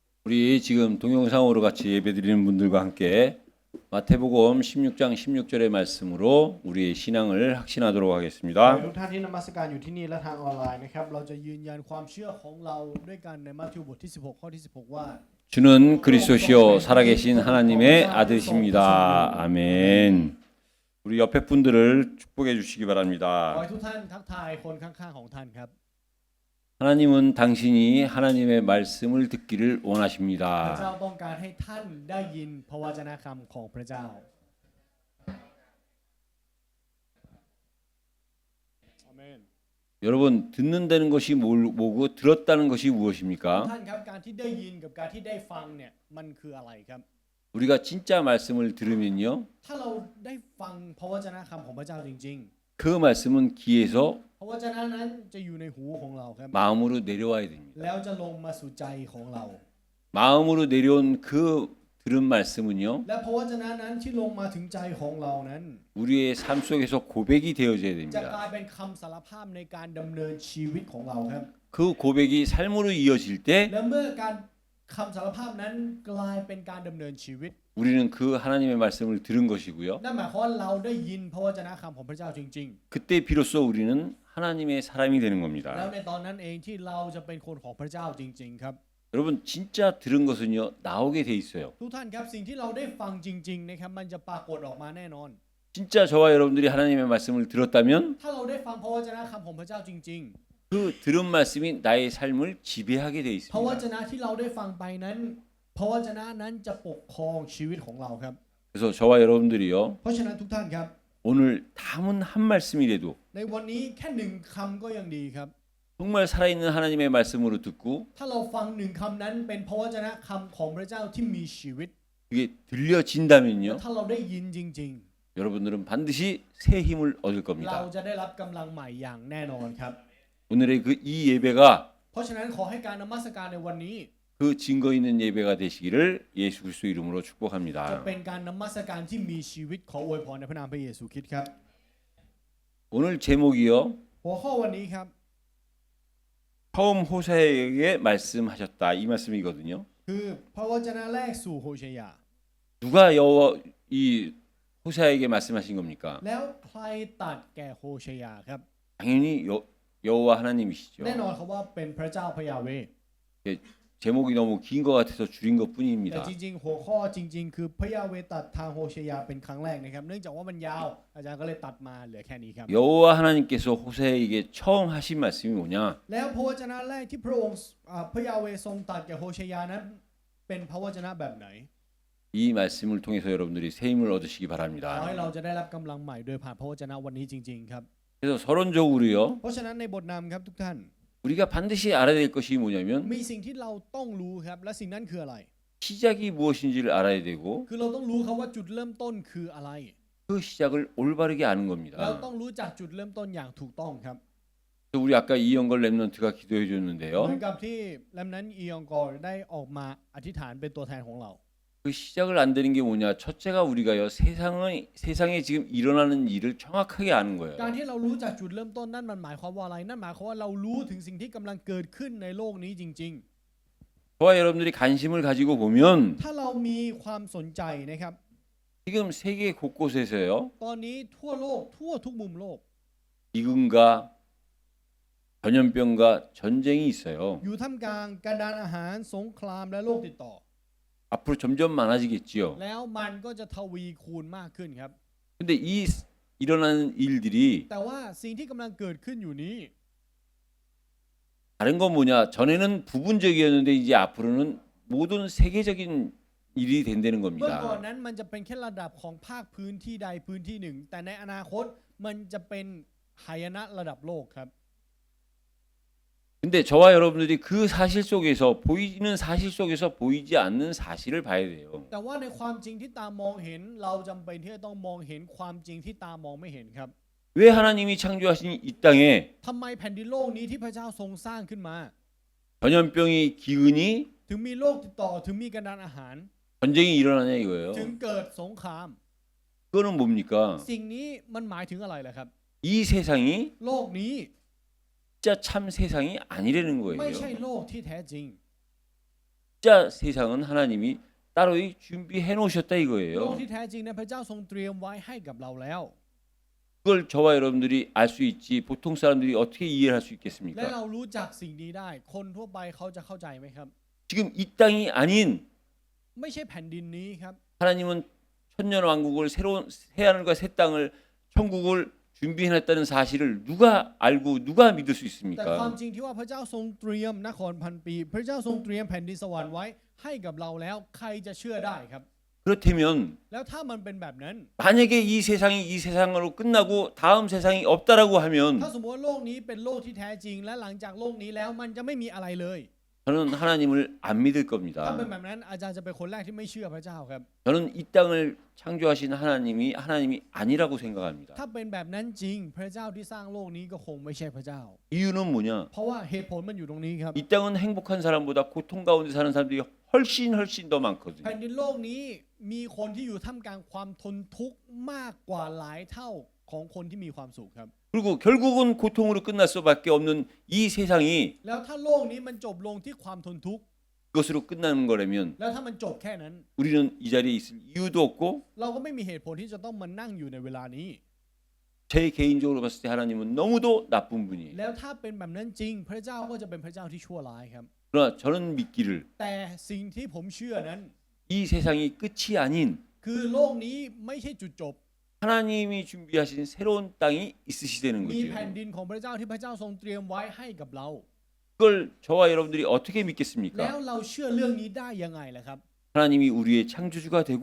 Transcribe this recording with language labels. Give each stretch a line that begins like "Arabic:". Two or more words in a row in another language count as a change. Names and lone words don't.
Korean: 우리 지금 동영상으로 같이 예배드리는 분들과 함께 마태복음 16장 16절의 말씀으로 우리의 신앙을 확신하도록
Thai: ขอ
Korean: 하겠습니다.
Thai: ให้ทุกท่านที่นมัสการอยู่ที่นี่และทางออนไลน์นะครับเราจะยืนยันความเชื่อของเราด้วยกันในมัทธิวบทที่16ข้อที่16ว่า
Korean: 주는 그리스도시요 살아계신 하나님의 아들이십니다. 아멘. 우리 옆에 분들을 축복해 주시기
Thai: ขอ
Korean: 바랍니다.
Thai: ให้ทุกท่านทักทายคนข้างๆของท่านครับ
Korean: 하나님은 당신이 하나님의 말씀을 듣기를
Thai: พระเจ้า
Korean: 원하십니다.
Thai: ต้องการให้ท่านได้ยินพระวจนะคำของพระเจ้าอาเมน
Korean: 여러분 듣는다는 것이 뭐고 들었다는 것이
Thai: ทุก
Korean: 무엇입니까?
Thai: ท่านครับการที่ได้ยินกับการที่ได้ฟังเนี่ยมันคืออะไรครับ
Korean: 우리가 진짜 말씀을 들으면요.
Thai: ถ้าเราได้ฟังพระวจนะคำของพระเจ้าจริง
Korean: 그 말씀은 귀에서
Thai: ๆพระวจนะนั้นจะอยู่ในหูของเราครับ
Korean: 마음으로 내려와야 됩니다.
Thai: แล้วจะลงมาสู่ใจของเรา
Korean: 마음으로 내려온 그 들은 말씀은요.
Thai: และพระวจนะนั้นที่ลงมาถึงใจของเรานั้น
Korean: 우리의 삶 속에서 고백이 되어져야
Thai: จะกลาย
Korean: 됩니다.
Thai: เป็นคำสารภาพในการดำเนินชีวิตของเราครับ
Korean: 그 고백이 삶으로 이어질 때
Thai: และเมื่อการคำสารภาพนั้นกลายเป็นการดำเนินชีวิต
Korean: 우리는 그 하나님의 말씀을 들은 것이고요.
Thai: นั่นหมายความว่าเราได้ยินพระวจนะคำของพระเจ้าจริง
Korean: 그때 비로소 우리는 하나님의 사람이 되는
Thai: ๆ แล้ว
Korean: 겁니다.
Thai: ในตอนนั้นเองที่เราจะเป็นคนของพระเจ้าจริง ๆ ครับ
Korean: 여러분 진짜 들은 것은요 나오게 돼 있어요.
Thai: ทุกท่านครับสิ่งที่เราได้ฟังจริงๆนะครับมันจะปรากฏออกมาแน่นอน
Korean: 진짜 저와 여러분들이 하나님의 말씀을 들었다면
Thai: ถ้าเราได้ฟังพระวจนะคำของพระเจ้าจริง
Korean: 그 들은 말씀이 나의 삶을 지배하게 돼
Thai: ๆ พระวจ
Korean: 있습니다.
Thai: นะที่เราได้ฟังไปนั้นพระวจนะนั้นจะปกครองชีวิตของเราครับ
Korean: 그래서 저와 여러분들이요
Thai: เพราะฉะนั้นทุกท่านครับ
Korean: 오늘 담은 한 말씀이라도
Thai: ในวันนี้แค่หนึ่งคำก็ยังดีครับ
Korean: 정말 살아있는 하나님의 말씀으로 듣고
Thai: ถ้าเราฟังหนึ่งคำนั้นเป็นพระวจนะคำของพระเจ้าที่มีชีวิต
Korean: 그게 들려진다면요
Thai: ถ้าเราได้ยินจริง
Korean: 여러분들은 반드시 새 힘을 얻을
Thai: ๆ เรา
Korean: 겁니다.
Thai: จะได้รับกำลังใหม่อย่างแน่นอนครับ
Korean: 오늘의 그 이 예배가
Thai: เพราะฉะนั้นขอให้การนมัสการในวันนี้
Korean: 그 증거 있는 예배가 되시기를 예수 그리스도 이름으로
Thai: จะ
Korean: 축복합니다.
Thai: เป็นการนมัสการที่มีชีวิตขออวยพรในพระนามพระเยซูคริสต์ครับ
Korean: 오늘 제목이요
Thai: หัวข้อวันนี้ครับ
Korean: 처음 호세에게 말씀하셨다 이 말씀이거든요.
Thai: คือพระวจนะแรกสู่โฮเชยา
Korean: 누가 여호와 이 호세에게 말씀하신 겁니까?
Thai: แล้วใครตัดแก่โฮเชยาครับ
Korean: 당연히 여호와 하나님이시죠.
Thai: แน่นอนครับว่าเป็นพระเจ้าพระยาเวห์
Korean: 제목이 너무 긴 것 같아서 줄인
Thai: แต่
Korean: 것뿐입니다.
Thai: จริงๆหัวข้อจริง ๆ คือพระยาเวห์ตัดทางโฮเชยาเป็นครั้งแรกนะครับเนื่องจากว่ามันยาวอาจารย์ก็เลยตัดมาเหลือแค่นี้ครับ
Korean: 여호와 하나님께서 호세에게 처음 하신 말씀이 뭐냐?
Thai: แล้วพระวจนะแรกที่พระองค์พระยาเวห์ทรงตัดแก่โฮเชยานั้นเป็นพระวจนะแบบไหน
Korean: 이 말씀을 통해서 여러분들이 새 힘을 얻으시기
Thai: ขอให้
Korean: 바랍니다.
Thai: เราจะได้รับกำลังใหม่โดยผ่านพระวจนะวันนี้จริง ๆ ครับ
Korean: 그래서 서론적으로요.
Thai: เพราะฉะนั้นในบทนำครับทุกท่าน
Korean: 우리가 반드시 알아야 될 것이 뭐냐면
Thai: มีสิ่งที่เราต้องรู้ครับและสิ่งนั้นคืออะไร
Korean: 시작이 무엇인지를 알아야 되고
Thai: คือเราต้องรู้ครับว่าจุดเริ่มต้นคืออะไร
Korean: 그 시작을 올바르게 아는
Thai: เรา
Korean: 겁니다.
Thai: ต้องรู้จักจุดเริ่มต้นอย่างถูกต้องครับ
Korean: 그래서 우리 아까 이영걸 랩런트가 기도해
Thai: เหมือน
Korean: 줬는데요.
Thai: กับที่แลมนั้นอียองกอร์ได้ออกมาอธิษฐานเป็นตัวแทนของเรา
Korean: 그 시작을 안 되는 게 뭐냐? 첫째가 우리가요 세상에 지금 일어나는 일을 정확하게 아는
Thai: การ
Korean: 거예요.
Thai: ที่เรารู้จักจุดเริ่มต้นนั่นมันหมายความว่าอะไรนั่นหมายความว่าเรารู้ถึงสิ่งที่กำลังเกิดขึ้นในโลกนี้จริง
Korean: 저와 여러분들이 관심을 가지고 보면
Thai: ๆ ถ้าเรามีความสนใจนะครับ
Korean: 지금 세계 곳곳에서요
Thai: ตอนนี้ทั่วโลกทั่วทุกมุมโลก
Korean: 기근과 전염병과 전쟁이 있어요.
Thai: อยู่ท่ามกลางการดานอาหารสงครามและโรคติดต่อ
Korean: 앞으로 점점 많아지겠지요.
Thai: แล้วมันก็จะทวีคูณมากขึ้นครับ
Korean: 근데 이 일어나는 일들이
Thai: แต่ว่าสิ่งที่กำลังเกิดขึ้นอยู่นี้
Korean: 다른 건 뭐냐? 전에는 부분적이었는데 이제 앞으로는 모든 세계적인 일이 된다는
Thai: เมื่อก่อน
Korean: 겁니다.
Thai: นั้นมันจะเป็นแค่ระดับของภาคพื้นที่ใดพื้นที่หนึ่ง แต่ในอนาคตมันจะเป็นหายนะระดับโลกครับ
Korean: 근데 저와 여러분들이 그 사실 속에서 보이는 사실 속에서 보이지 않는 사실을 봐야 돼요.
Thai: แต่ว่าในความจริงที่ตามองเห็นเราจำเป็นที่จะต้องมองเห็นความจริงที่ตามองไม่เห็นครับ
Korean: 왜 하나님이 창조하신 이 땅에
Thai: ทำไมแผ่นดินโลกนี้ที่พระเจ้าทรงสร้างขึ้นมา
Korean: 전염병이 기근이
Thai: ถึงมีโรคติดต่อถึงมีการดานอาหาร
Korean: 전쟁이 일어나냐 이거예요.
Thai: ถึงเกิดสงคราม
Korean: 그거는 뭡니까?
Thai: สิ่งนี้มันหมายถึงอะไรล่ะครับ
Korean: 이 세상이
Thai: โลกนี้
Korean: 진짜 참 세상이 아니라는
Thai: ไม่ใช่
Korean: 거예요.
Thai: โลกที่แท้จริง
Korean: 진짜 세상은 하나님이 따로 준비해 놓으셨다
Thai: โลก
Korean: 이거예요.
Thai: ที่แท้จริงนั้นพระเจ้าทรงเตรียมไว้ให้กับเราแล้ว
Korean: 그걸 저와 여러분들이 알 수 있지 보통 사람들이 어떻게 이해를 할 수
Thai: และ
Korean: 있겠습니까?
Thai: เรารู้จักสิ่งนี้ได้คนทั่วไปเขาจะเข้าใจไหมครับ
Korean: 지금 이 땅이 아닌
Thai: ไม่ใช่แผ่นดินนี้ครับ
Korean: 하나님은 천년 왕국을 새로운 새 하늘과 새 땅을 천국을 준비해놨다는 사실을 누가 알고 누가 믿을 수
Thai: แต่ความ
Korean: 있습니까?
Thai: จริงที่ว่าพระเจ้าทรงเตรียมนครพันปี พระเจ้าทรงเตรียมแผ่นดินสวรรค์ไว้ให้กับเราแล้วใครจะเชื่อได้ครับ
Korean: 그렇다면
Thai: แล้วถ้ามันเป็นแบบนั้น
Korean: 만약에 이 세상이 이 세상으로 끝나고 다음 세상이 없다라고
Thai: ถ้า
Korean: 하면
Thai: สมมติว่าโลกนี้เป็นโลกที่แท้จริง และหลังจากโลกนี้แล้วมันจะไม่มีอะไรเลย
Korean: 저는 하나님을 안 믿을
Thai: ถ้า
Korean: 겁니다.
Thai: เป็นแบบนั้นอาจารย์จะเป็นคนแรกที่ไม่เชื่อพระเจ้าครับ
Korean: 저는 이 땅을 창조하신 하나님이 아니라고 생각합니다.
Thai: ถ้าเป็นแบบนั้นจริง พระเจ้าที่สร้างโลกนี้ก็คงไม่ใช่พระเจ้า
Korean: 이유는 뭐냐?
Thai: เพราะว่าเหตุผลมันอยู่ตรงนี้ครับ
Korean: 이 땅은 행복한 사람보다 고통 가운데 사는 사람들이 훨씬 더 많거든요.
Thai: แผ่นดินโลกนี้มีคนที่อยู่ท่ามกลางความทนทุกข์มากกว่าหลายเท่าของคนที่มีความสุขครับ
Korean: 그리고 결국은 고통으로 끝날 수밖에 없는 이 세상이
Thai: แล้วถ้าโลกนี้มันจบลงที่ความทนทุกข์
Korean: 그것으로 끝나는 거라면
Thai: แล้วถ้ามันจบแค่นั้น
Korean: 우리는 이 자리에 있을 이유도 없고
Thai: เราก็ไม่มีเหตุผลที่จะต้องมานั่งอยู่ในเวลานี้
Korean: 제 개인적으로 봤을 때 하나님은 너무도 나쁜 분이에요.
Thai: แล้วถ้าเป็นแบบนั้นจริง พระเจ้าก็จะเป็นพระเจ้าที่ชั่วร้ายครับ
Korean: 그러나 저는 믿기를
Thai: แต่สิ่งที่ผมเชื่อนั้น
Korean: 이 세상이 끝이 아닌
Thai: คือโลกนี้ไม่ใช่จุดจบ
Korean: 하나님이 준비하신 새로운 땅이 있으시다는
Thai: มี
Korean: 거죠.
Thai: แผ่นดินของพระเจ้าที่พระเจ้าทรงเตรียมไว้ให้กับเรา
Korean: 그걸 저와 여러분들이 어떻게
Thai: แล้ว
Korean: 믿겠습니까?
Thai: เราเชื่อเรื่องนี้ได้ยังไงล่ะครับ
Korean: 하나님이 우리의 창조주가 되고